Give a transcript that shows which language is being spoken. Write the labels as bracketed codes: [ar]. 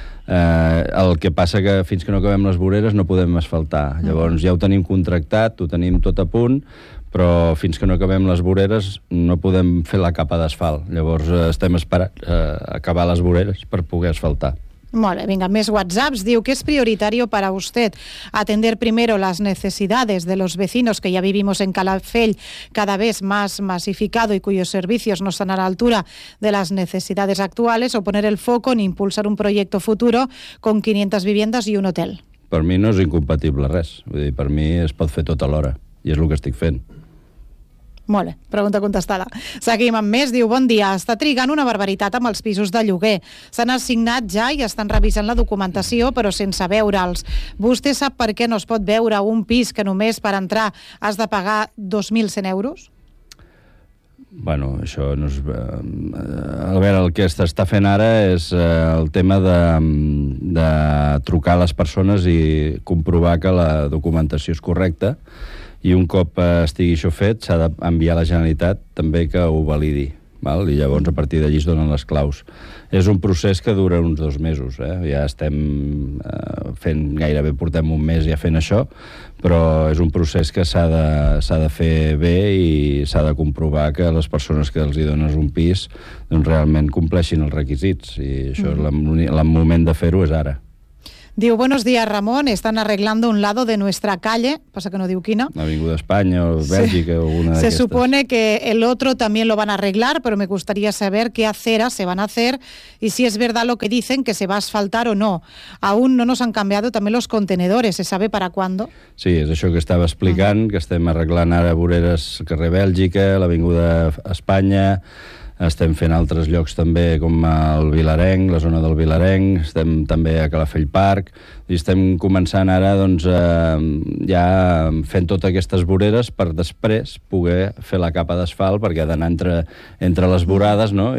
[ca] El que passa que fins que no acabem les voreres no podem asfaltar. Llavors ja ho tenim contractat, ho tenim tot a punt, però fins que no acabem les voreres no podem fer la capa d'asfalt. Llavors estem esperant acabar les voreres per poder asfaltar. Molt bé, vinga, més WhatsApps. [es] Diu, ¿qué es prioritario para usted? Atender primero las necesidades de los vecinos que ya vivimos en Calafell, cada vez más masificado y cuyos servicios no están a la altura de las necesidades actuales, o poner el foco en impulsar un proyecto futuro con 500 viviendas y un hotel. [ca] Per mi no és incompatible res. Vull dir, per mi es pot fer tot alhora i és el que estic fent. Molt bé, pregunta contestada. Seguim amb més. Diu, bon dia, està trigant una barbaritat amb els pisos de lloguer. S'han assignat ja i estan revisant la documentació, però sense veure'ls. Vostè sap per què no es pot veure un pis que només per entrar has de pagar 2.100 euros? Bueno, això no és... A veure, el que s'està fent ara és el tema de trucar a les persones i comprovar que la documentació és correcta. I un cop estigui això fet, s'ha d'enviar a la Generalitat també que ho validi. Val? I llavors, a partir d'allí, es donen les claus. És un procés que dura uns 2 mesos. Ja estem fent, gairebé portem un mes ja fent això, però és un procés que s'ha de fer bé i s'ha de comprovar que les persones que els hi dones un pis doncs realment compleixin els requisits. I això és el moment de fer-ho és ara. [es] Diu, buenos días, Ramón, están arreglando un lado de nuestra calle, pasa que [ca] no diu quina. Avinguda España o Bèlgica, sí. O alguna d'aquestes. [es] Se supone que el otro también lo van a arreglar, pero me gustaría saber qué aceras se van a hacer y si es verdad lo que dicen, que se va a asfaltar o no. Aún no nos han cambiado también los contenedores, ¿se sabe para cuándo? [ca] Sí, és això que estava explicant, que estem arreglant ara voreres carrer Bèlgica, l'Avinguda Espanya... Estem fent altres llocs també, com el Vilarenc, la zona del Vilarenc, estem també a Calafell Park, i estem començant ara doncs, ja fent totes aquestes voreres per després poder fer la capa d'asfalt, perquè ha d'anar entre les vorades, no?